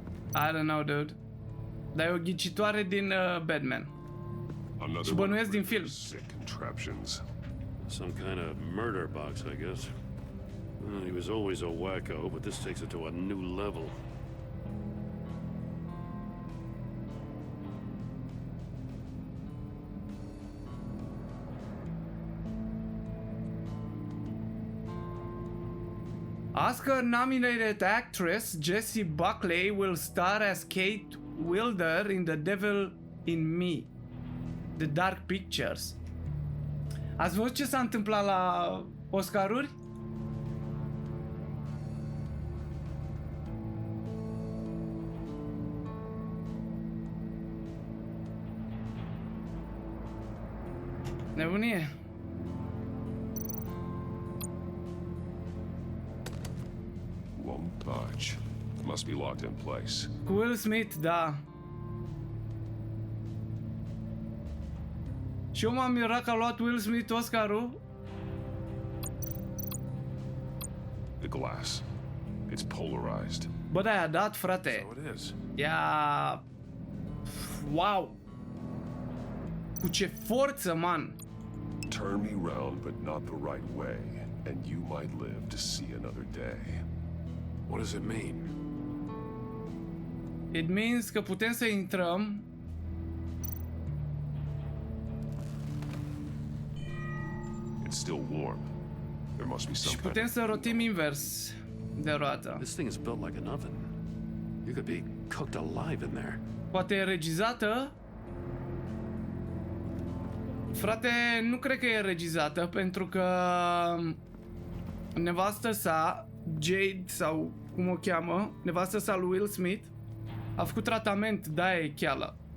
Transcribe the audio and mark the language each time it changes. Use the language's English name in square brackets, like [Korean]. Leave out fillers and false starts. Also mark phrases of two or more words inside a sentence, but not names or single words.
[English] I don't know, dude. [Romanian] Dar e o ghicitoare din Batman. Și bănuiesc din film. [English] Some kind of murder box, I guess. Well, he was always a wacko, but this takes it to a new level. Oscar-nominated actress Jessie Buckley will star as Kate Wilder in The Devil in Me, The Dark Pictures. [Romanian] Ați văzut ce s-a întâmplat la Oscaruri? Nebunie. [English] Won't budge. Must be locked in place. [Romanian] Cu Will Smith, da. Și eu m-am mirat că a luat Will Smith Oscarul. [English] The glass. It's polarized. [Romanian] Bă, da, i-a dat, frate. [English] So it is. [Romanian] Ia... Wow! Cu ce forță, man! [English] Turn me round, but not the right way, and you might live to see another day. What does it mean? It means [Romanian] că putem să intrăm. [English] It's still warm. There must be [Romanian] Și [English] some [Romanian] putem să rotim invers de roată. [English] This thing is built like an oven. You could be cooked alive in there. [Romanian] Poate e regizată? Frate, nu cred că e regizată, pentru că nevastă sa, Jade sau cum o cheamă, nevastă sa lui Will Smith, a făcut tratament, de-aia e cheală.